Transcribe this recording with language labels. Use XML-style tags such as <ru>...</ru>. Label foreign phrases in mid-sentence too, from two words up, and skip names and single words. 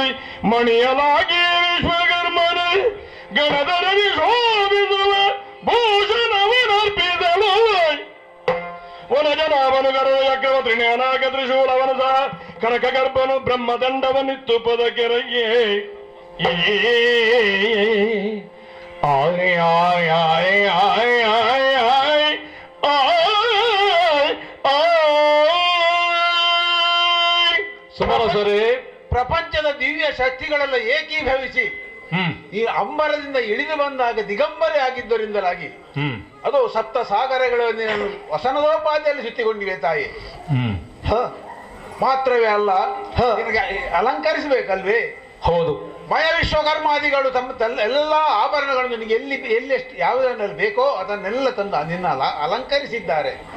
<kn>ಮಣಿಯಲಾಗಿ ವಿಶ್ವಕರ್ಮನ ಗಣಧರ ವಿಶೋಭಿಸುವ ಭೂಷಣವನರ್ಪಿಸಲು ವನಜನಾವನು ಗರು ಚಕ್ರವ ತ್ರಿಜ್ಞಾನಾಗ ತ್ರಿಶೂಲವನ ಸಹ ಕನಕ ಗರ್ಭನು ಬ್ರಹ್ಮದಂಡವನಿತ್ತು ಪದಕೆರಗೆ ಆಯ್ ಆಯ್ ಆಯ್ ಆಯ್ ಆಯ್ ಆಯ್ ಸುಮನಸರೇ, ಪ್ರಪಂಚದ ದಿವ್ಯ ಶಕ್ತಿಗಳೆಲ್ಲ ಏಕೀಭವಿಸಿ ಈ ಅಂಬರದಿಂದ ಇಳಿದು ಬಂದಾಗ ದಿಗಂಬರೆ ಆಗಿದ್ದರಿಂದಲಾಗಿ ಅದು ಸಪ್ತ ಸಾಗರಗಳನ್ನು ವಸನದೋಪಾದಿಯಲ್ಲಿ ಸುತ್ತಿಕೊಂಡಿವೆ ತಾಯಿ. ಮಾತ್ರವೇ ಅಲ್ಲ, ನಿನಗೆ ಅಲಂಕರಿಸಬೇಕಲ್ವೇ? ಹೌದು. ಮಯ ವಿಶ್ವಕರ್ಮಾದಿಗಳು ತಮ್ಮ ಎಲ್ಲ ಆಭರಣಗಳನ್ನು ನಿನಗೆ ಎಲ್ಲಿ ಎಷ್ಟು ಯಾವುದನ್ನೆಲ್ಲ ಬೇಕೋ ಅದನ್ನೆಲ್ಲ ತಂದು ನಿನ್ನ ಅಲಂಕರಿಸಿದ್ದಾರೆ.</kn>